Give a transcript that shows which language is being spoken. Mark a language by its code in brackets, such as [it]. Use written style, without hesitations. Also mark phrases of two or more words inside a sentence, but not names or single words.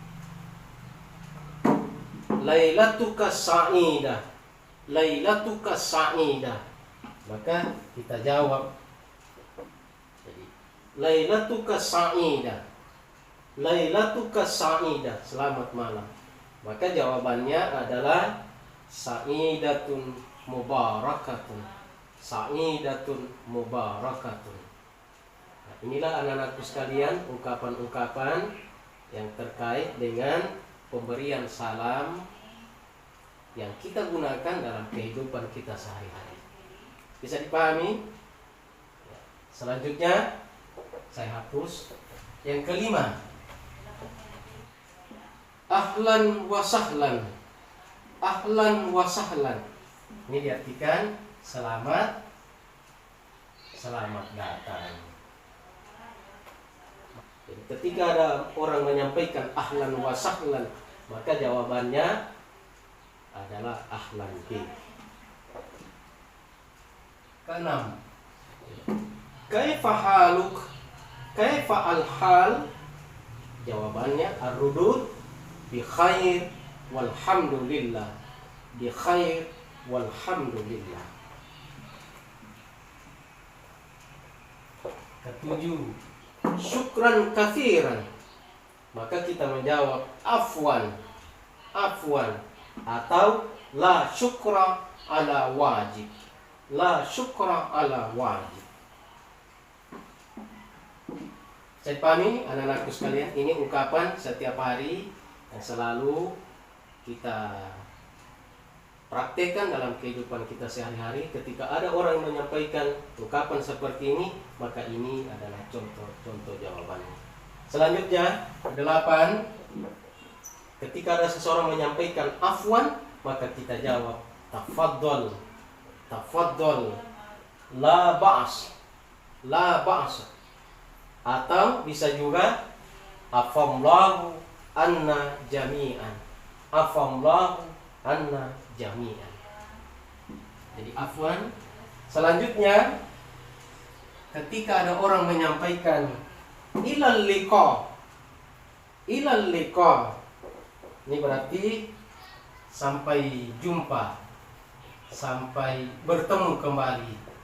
[ar] ليلتك سعيدة، ليلتك سعيدة, [id] maka kita jawab jadi [ar] ليلتك سعيدة، ليلتك سعيدة, [id] selamat malam. Maka jawabannya adalah [ar] سعيدة مباركة، سعيدة مباركة. [id] Nah, inilah anak-anakku sekalian ungkapan-ungkapan yang terkait dengan pemberian salam yang kita gunakan dalam kehidupan kita sehari-hari. Bisa dipahami? Selanjutnya saya hapus. Yang kelima, [ar] أهلا وسهلا، أهلا وسهلا. [id] Ini diartikan selamat datang. Ketika ada orang menyampaikan [ar] أهلا وسهلا, [id] maka jawabannya adalah [ar] أهلا بك. Keenam, كيف حالك? كيف الحال? Jawabannya الردود بخير والحمد لله. بخير والحمد لله. Ketujuh, شكرا كثيرا. [id] Maka kita menjawab [ar] عفوا، عفوا, [id] atau [ar] لا شكر على واجب. لا شكر على واجب. [id] Saya pahami anak-anakku sekalian, ini ungkapan setiap hari yang selalu kita praktekkan dalam kehidupan kita sehari-hari. Ketika ada orang menyampaikan ungkapan seperti ini, maka ini adalah contoh jawabannya. Selanjutnya, 8, ketika ada seseorang menyampaikan afwan, maka kita jawab [ar] تفضل، تفضل، لا بأس، لا بأس. [id] Atau bisa juga [ar] عفا الله عنا جميعا، عفا الله عنا جميعا. [id] Jadi afwan. Selanjutnya, ketika ada orang menyampaikan [ar] إلى اللقاء، إلى اللقاء, [id] ini berarti sampai jumpa, sampai bertemu kembali.